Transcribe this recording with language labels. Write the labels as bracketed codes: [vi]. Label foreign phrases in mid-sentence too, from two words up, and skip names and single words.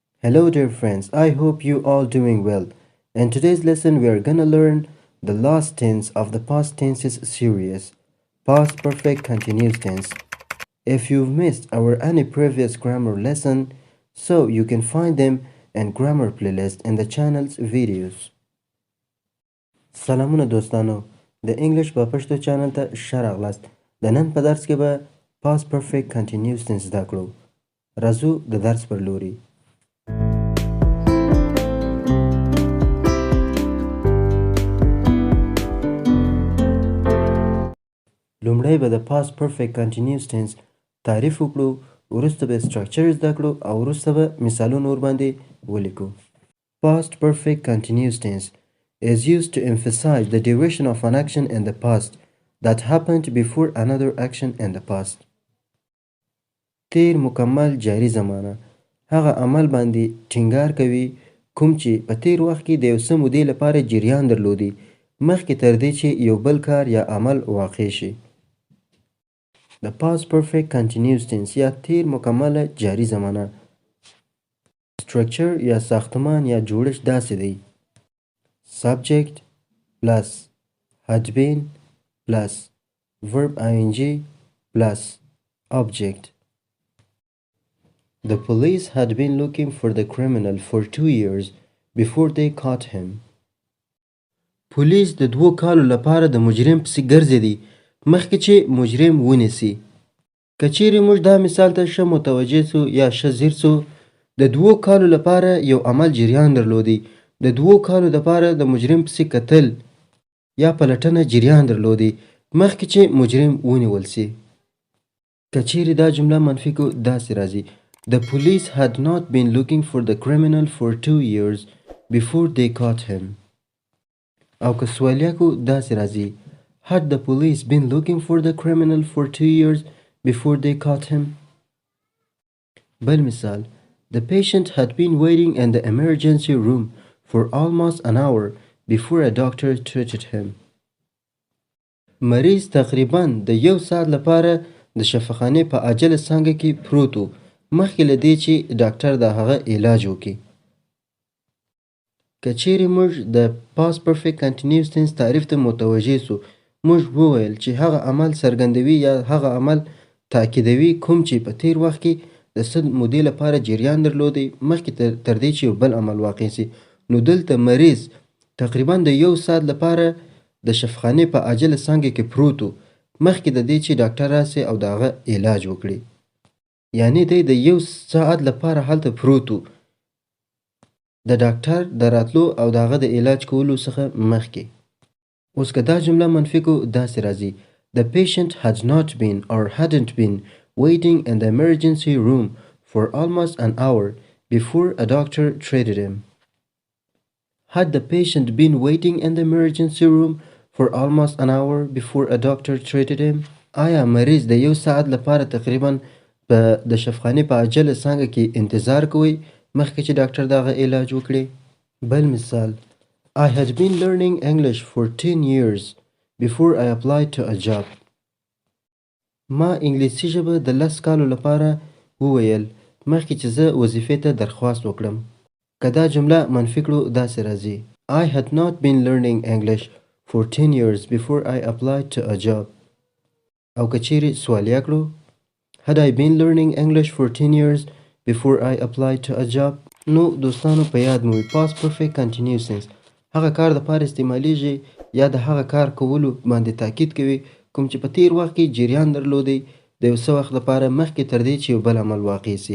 [en] Hello dear friends, I hope you all doing well. In today's lesson we are gonna learn the last tense of the past tenses series, past perfect continuous tense. If you've missed our any previous grammar lesson, so you can find them in grammar playlist in the channel's videos. [ps] سلامونه دوستانو د انګلیش په پښتو چینل ته ښه راغلاست. د نن په درس کې به [en] past perfect continuous tense [ps] زده کړو. راځو د درس پر لوري. لومړی به د [en] past perfect continuous tense [ps] تعریف وکړو، وروسته به structure زده کړو او وروسته به مثالونه ورباندې ولیکو. [en] Past perfect continuous tense is used to emphasize the duration of an action in the past that happened before another action in the past. [ps] تیر مکمل جاری زمانه هغه عمل باندې ټینګار کوي کوم چې په تیر وخت کې د یو څه مودې لپاره جریان درلودي مخکې تر دې چې یو بل کار یا عمل واقع شي. [en] The past perfect continuous tense [ps] یا تیر مکمل جاری زمانه structure یا ساختمان یا جوړښت داسې دی: [en] subject plus had been plus verb ing plus object. The police had been looking for the criminal for 2 years before they caught him. [ps] پولیس د 2 کالو لپاره د مجرم پسې ګرځېدي مخکې چې مجرم ونیسي. کچیری موږ دا مثال ته ښه متوجه سو یا ښه ځیر سو، د 2 کالو لپاره یو عمل جریان درلودي. د 2 کالو لپاره د مجرم پسې کتل یا پلټنه جریان درلودي مخکې چې مجرم ونیول سي. کچیری دا جمله منفي کو داسې راځي: [en] The police had not been looking for the criminal for 2 years before they caught him. [ps] او که سوالیه کو داسې راځي: [en] Had the police been looking for the criminal for 2 years before they caught him? [ps] بل مثال: [en] The patient had been waiting in the emergency room for almost an hour before a doctor treated him. [ps] مریض تقریبا د 1 ساعت لپاره د شفاخانې په عاجله څانګه کې پروت و مخکې له دې چې ډاکټر د هغه علاج وکړي. که چیرې موږ د [en] past perfect continuous tense [ps] تعریف ته متوجه سو، موږ وویل چې هغه عمل څرګندوي یا هغه عمل تاکیدوي کوم چې په تیر وخت کې د څه مودې لپاره جریان درلودی مخکې تر دې چې یو بل عمل واقع سي. نو دلته مریض تقریبا د 1 ساعت لپاره د شفاخانې په عاجله څانګه کې پروت و مخکې د دې چې ډاکټر راسي او د هغه علاج وکړي. یعنی دی د 1 ساعت لپاره هلته پروت و د ډاکټر د راتلو او د هغه د علاج کولو څخه مخکې. اوس که دا جمله منفي کو داسې راځي: [en] The patient had not been or hadn't been waiting in the emergency room for almost an hour before a doctor treated him. Had the patient been waiting in the emergency room for almost an hour before a doctor treated him? [ps] آیا مریض د 1 ساعت لپاره تقریبا په د شفاخانې په عاجله څانګه کې انتظار کوي مخکې چې ډاکټر د هغه علاج وکړي. بل مثال: [en] I had been learning English for 10 years before I applied to a job. [ps] ما انګلیسي ژبه د 10 کالو لپاره وویل مخکې چې زه وظیفې ته درخواست وکړم. که دا جمله منفي کړو داسې راځي: [en] I had not been learning English for 10 years before I applied to a job. [ps] او که چیرې سوالیه کړو: [en] Had I been learning English for 10 years before I applied to a job? [ps] نو دوستانو په یاد مو وي [en] past perfect continuous tense [ps] هغه کار د پاره استعمالیږي یا د هغه کار کولو باندې تاکید کوي کوم چې په تیر وخت کې جریان درلودي د یو څه وخت لپاره مخکې تر دې چې یو بل عمل واقع سي.